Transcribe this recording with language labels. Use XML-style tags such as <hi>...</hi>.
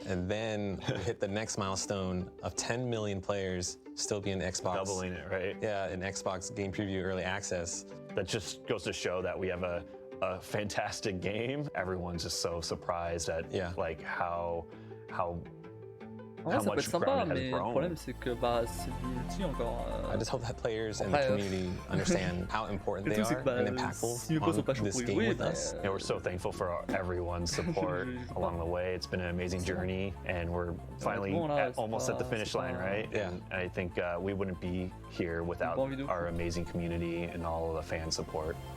<en>And then we hit the next milestone of 10 million players still being Xbox. Doubling it, right? Yeah, in Xbox Game Preview Early Access. That just goes to show that we have a fantastic game. Everyone's just so surprised at like how</en> <fr>ça peut être sympa, mais le problème c'est que c'est du multi encore.</fr> <en>I just hope that players and the community understand how important they are and impactful on this game with us. We're so thankful for everyone's support along the way. It's been an amazing journey, and we're finally almost at the finish line, right? Yeah. And I think we wouldn't be here without our amazing community and all of the fan support.</en>